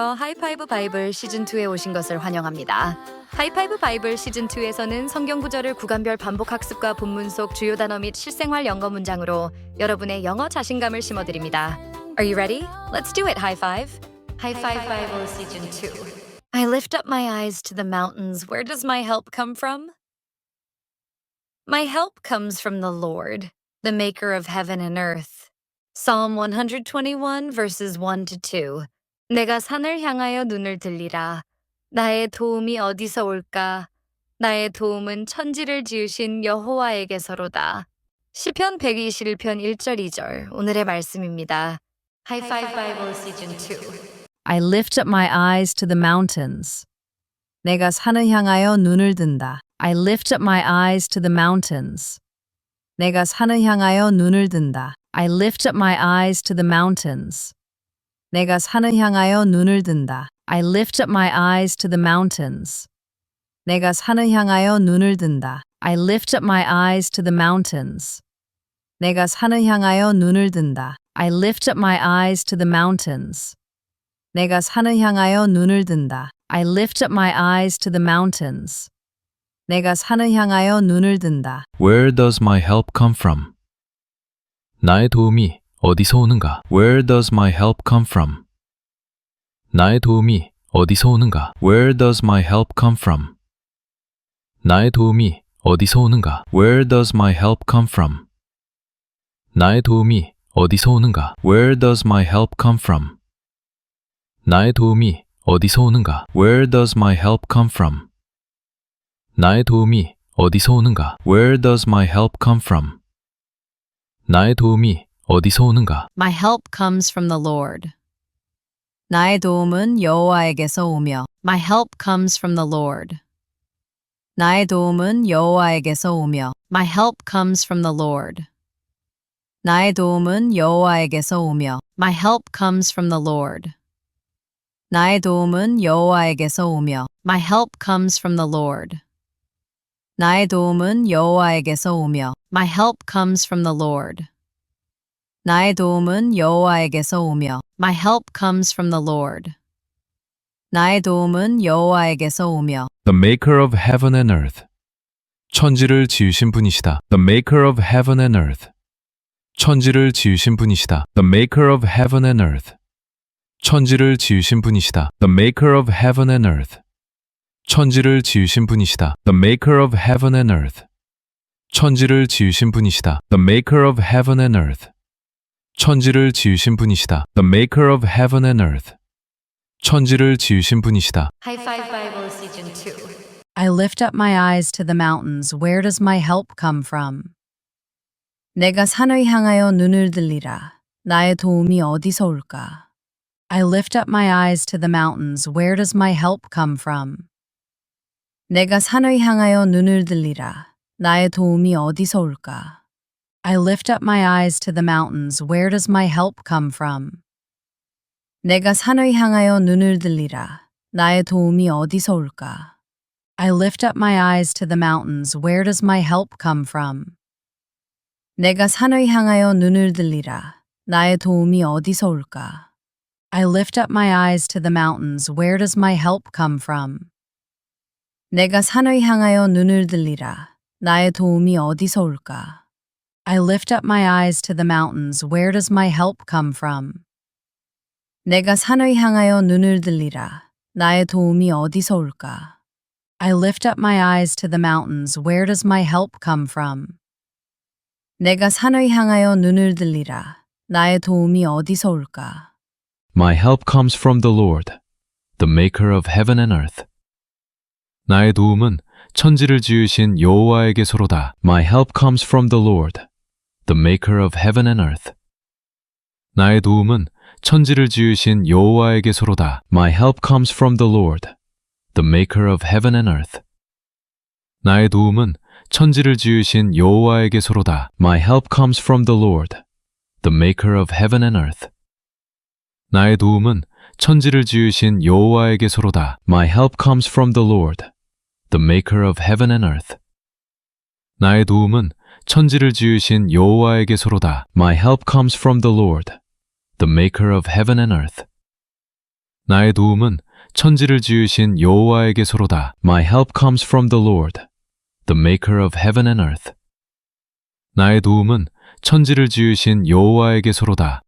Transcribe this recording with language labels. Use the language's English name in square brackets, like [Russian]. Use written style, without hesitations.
[Korean] 하이파이브 바이블 시즌2에 오신 것을 환영합니다. 하이파이브 바이블 시즌2에서는 성경 구절을 구간별 반복 학습과 본문 속 주요 단어 및 실생활 영어 문장으로 여러분의 영어 자신감을 심어드립니다. [English] Are you ready? Let's do it, high five. High five Bible season 2. I lift up my eyes to the mountains. Where does my help come from? My help comes from the Lord, the maker of heaven and earth. Psalm 121 verses 1 to 2. [Korean] 내가 산을 향하여 눈을 들리라. 나의 도움이 어디서 올까? 나의 도움은 천지를 지으신 여호와에게서로다. 시편 121편 1절 2절. 오늘의 말씀입니다. [English] High Five Bible Season 2. I lift up my eyes to the mountains. [Korean] 내가 산을 향하여 눈을 든다. [English] I lift up my eyes to the mountains. [Korean] 내가 산을 향하여 눈을 든다. [English] I lift up my eyes to the mountains. [Korean] 내가 산을 향하여 눈을 든다. [English] I lift up my eyes to the mountains. [Korean] 내가 산을 향하여 눈을 든다. [English] I lift up my eyes to the mountains. [Korean] 내가 산을 향하여 눈을 든다. [English] I lift up my eyes to the mountains. [Korean] 내가 산을 향하여 눈을 든다. [English] I lift up my eyes to the mountains. [Korean] 내가 산을 향하여 눈을 든다. [English] Where does my help come from? [Korean] 나의 도움이 어디서 오는가? [English] Where does my help come from? [Korean] 나의 도움이 어디서 오는가? [English] Where does my help come from? [Korean] 나의 도움이 어디서 오는가? [English] Where does my help come from? [Korean] 나의 도움이 어디서 오는가? [English] Where does my help come from? [Korean] 나의 도움이 어디서 오는가? [English] Where does my help come from? [Korean] 나의 도움이 어디서 오는가? [English] Where does my help come from? [Korean] 나의 도움이 어디서 오는가? [English] My help comes from the Lord. [Korean] 나의 도움은 여호와에게서 오며. [English] My help comes from the Lord. [Korean] 나의 도움은 여호와에게서 오며. [English] My help comes from the Lord. [Korean] 나의 도움은 여호와에게서 오며. [English] My help comes from the Lord. [Korean] 나의 도움은 여호와에게서 오며. [English] My help comes from the Lord. [Korean] 나의 도움은 여호와에게서 오며. [English] My help comes from the Lord. [Korean] 나의 도움은 여호와에게서 오며. [English] My help comes from the Lord. [Korean] 나의 도움은 여호와에게서 오며. [English] The maker of heaven and earth. [Korean] 천지를 지으신 분이시다. [English] The maker of heaven and earth. [Korean] 천지를 지으신 분이시다. [English] The maker of heaven and earth. [Korean] 천지를 지으신 분이시다. [English] The maker of heaven and earth. [Korean] 천지를 지으신 분이시다. [English] The maker of heaven and earth. [Korean] 천지를 지으신 분이시다. [English] The maker of heaven and earth. [Korean] 천지를 지으신 분이시다. [English] The maker of heaven and earth. [Korean] 천지를 지으신 분이시다. [English] High Five Bible Season 2. I lift up my eyes to the mountains. Where does my help come from? [Korean] 내가 산을 향하여 눈을 들리라. 나의 도움이 어디서 올까? [English] I lift up my eyes to the mountains. Where does my help come from? [Korean] 내가 산을 향하여 눈을 들리라. 나의 도움이 어디서 올까? [English] I lift up my eyes to the mountains. Where does my help come from? [Korean] 내가 산을 향하여 눈을 들리라. 나의 도움이 어디서 올까? [English] I lift up my eyes to the mountains. Where does my help come from? [Korean] 내가 산을 향하여 눈을 들리라. 나의 도움이 어디서 올까? [English] I lift up my eyes to the mountains. Where does my help come from? [Korean] 내가 산을 향하여 눈을 들리라. 나의 도움이 어디서 올까? [English] I lift up my eyes to the mountains. Where does my help come from? [Korean] 내가 산을 향하여 눈을 들리라. 나의 도움이 어디서 올까? [English] I lift up my eyes to the mountains. Where does my help come from? [Korean] 내가 산을 향하여 눈을 들리라. 나의 도움이 어디서 올까? [English] My help comes from the Lord, the maker of heaven and earth. [Korean] 나의 도움은 천지를 지으신 여호와에게서로다. [English] My help comes from the Lord, the maker of heaven and earth. [Korean] 나의 도움은 천지를 지으신 여호와에게서로다. [English] My help comes from the Lord, the maker of heaven and earth. [Korean] 나의 도움은 천지를 지으신 여호와에게서로다. [English] My help comes from the Lord, the maker of heaven and earth. [Korean] 나의 도움은 천지를 지으신 여호와에게서로다. [English] My help comes from the Lord, the maker of heaven and earth. [Korean] 나의 도움은 천지를 지으신 여호와에게서로다. [English] My help comes from the Lord, the maker of heaven and earth. [Korean] 나의 도움은 천지를 지으신 여호와에게서로다. [English] My help comes from the Lord, the maker of heaven and earth. [Korean] 나의 도움은 천지를 지으신 여호와에게서로다.